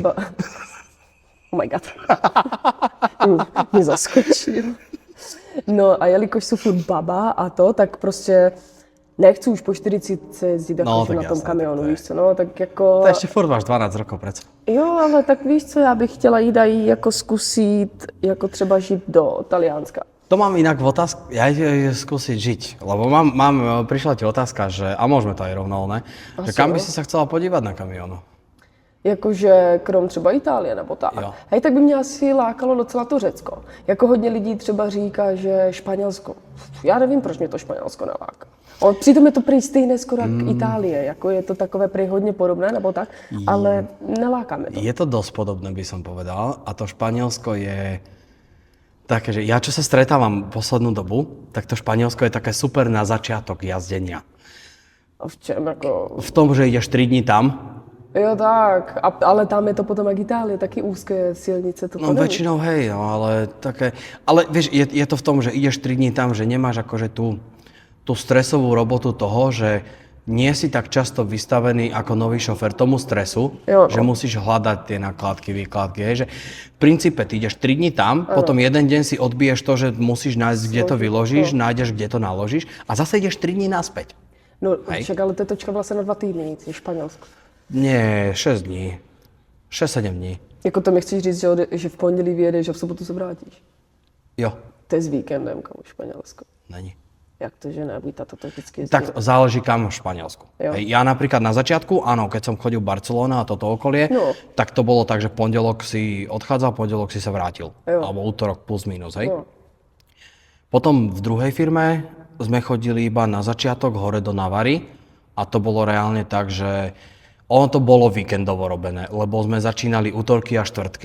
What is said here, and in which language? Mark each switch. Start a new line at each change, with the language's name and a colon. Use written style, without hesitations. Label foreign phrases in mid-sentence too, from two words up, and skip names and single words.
English: Oh my god.
Czech: Mě zaskočil. No a jelikož jsou furt baba a to, tak prostě nechci už po 40 jezdit jako na tom kamionu, víš co, no, tak jako...
Slovak: To ešte furt máš 12 rokov predsa.
Czech: Jo, ale tak víš co, já bych chtěla jít aj jako zkusit, jako třeba žít do Talianska.
Slovak: To mám inak v otázke, ja skúsiť žiť, lebo prišla ti otázka, že, a môžeme to aj rovno, ne? Že kam by si sa chcela podívať na kamionu?
Czech: Jakože krom třeba Itálie nebo tak. Jo. Hej, tak by mě asi lákalo docela to Řecko. Jako hodně lidí třeba říká, že Španělsko. Já nevím, proč mě to Španělsko neláká. Přitom je to prý stejné skoro jak Itálie, jako je to takové prý hodně podobné nebo tak, ale neláká mě to.
Slovak: Je to dosť podobné, by som povedal, a to Španielsko je také, že ja čo sa stretávam poslednú dobu, tak to Španielsko je také super na začiatok jazdenia.
Czech: A v čem jako...
Slovak: V tom, že ideš 3 dní tam.
Czech: Jo tak, ale tam je to potom jak Itálie, taky úzké silnice.
Slovak: To No väčšinou hej, no ale také... Ale vieš, je to v tom, že ideš 3 dní tam, že nemáš akože tú stresovú robotu toho, že nie si tak často vystavený ako nový šofér tomu stresu, že musíš hľadať tie nakládky, výkladky. Hej, že v princípe ty ideš 3 dní tam, potom jeden deň si odbiješ to, že musíš nájsť, kde to vyložíš, nájdeš, kde to naložíš a zase ideš 3 dní naspäť.
Czech: No však ale to je točka vlastně na 2 týdny, je Španělsko.
Slovak: Nie, 6 dní. 6-7 dní.
Czech: Jako to mi chceš říct, že v pondělí vyjedeš a v sobotu se vrátíš? Jo. To je s víkendem, komu Španělsko. Není. Jak to, že ne? Táta to vždycky jezdí.
Slovak: Tak záleží kam v Španielsku. Hej, ja napríklad na začiatku, áno, keď som chodil v Barcelona a toto okolie, tak to bolo tak, že pondelok si odchádzal, pondelok si sa vrátil. Alebo útorok plus minus, hej. Potom v druhej firme sme chodili iba na začiatok hore do Navary a to bolo reálne tak, že ono to bolo víkendovo robené, lebo sme začínali útorky a štvrtky.